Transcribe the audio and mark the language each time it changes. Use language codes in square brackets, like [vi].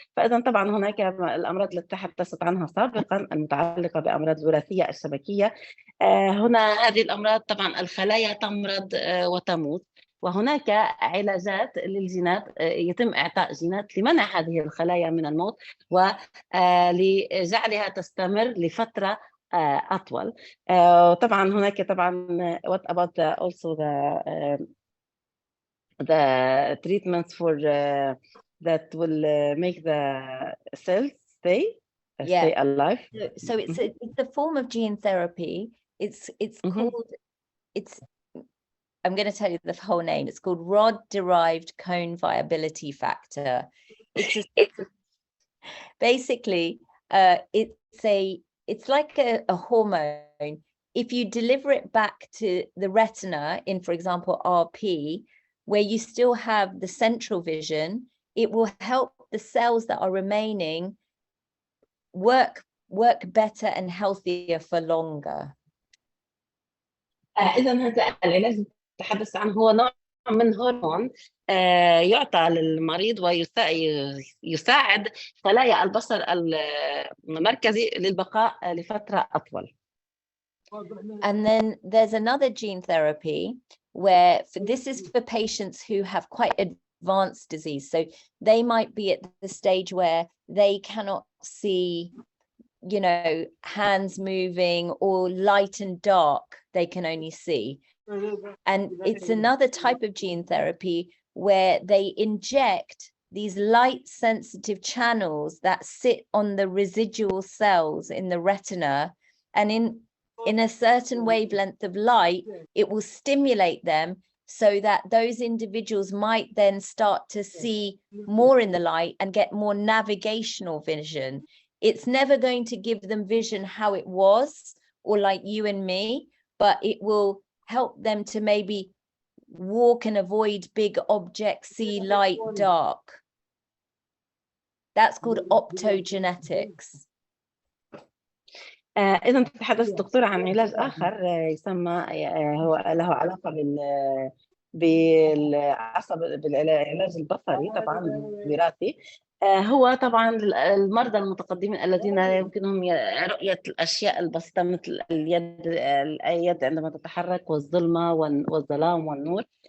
[ar] فإذا طبعا هناك الأمراض التي تحدثت عنها سابقا المتعلقة بأمراض الوراثية الشبكية. هنا هذه الأمراض طبعا الخلايا تمرض وتموت، وهناك علاجات للجينات يتم إعطاء جينات لمنع هذه الخلايا من الموت ولجعلها تستمر لفترة أطول. طبعا هناك طبعا [en] what about also the treatments for that will make the cells stay alive. So it's a form of gene therapy. It's called, I'm going to tell you the whole name. It's called rod-derived cone viability factor. Basically, it's like a hormone. If you deliver it back to the retina in, for example, RP, where you still have the central vision, it will help the cells that are remaining work better and healthier for longer. [ar] إذا هذا العلاج تحدث عنه هو نوع من هرمون يعطى للمريض ويساعد خلايا البصر المركزي للبقاء لفترة أطول. [en] And then there's another gene therapy where this is for patients who have quite advanced disease. So they might be at the stage where they cannot see, you know, hands moving, or light and dark, they can only see. And it's another type of gene therapy where they inject these light sensitive channels that sit on the residual cells in the retina, and in a certain wavelength of light, it will stimulate them so that those individuals might then start to see more in the light and get more navigational vision. It's never going to give them vision how it was, or like you and me, but it will help them to maybe walk and avoid big objects, see light, dark. That's called optogenetics. [ar] إذا تتحدث الدكتورة عن علاج آخر يسمى هو له علاقة بالعصب بالعلاج البصري طبعا الوراثي. هو طبعا المرضى المتقدمين الذين لا يمكنهم رؤية الأشياء البسيطة مثل اليد عندما تتحرك والظلمة والظلام والنور.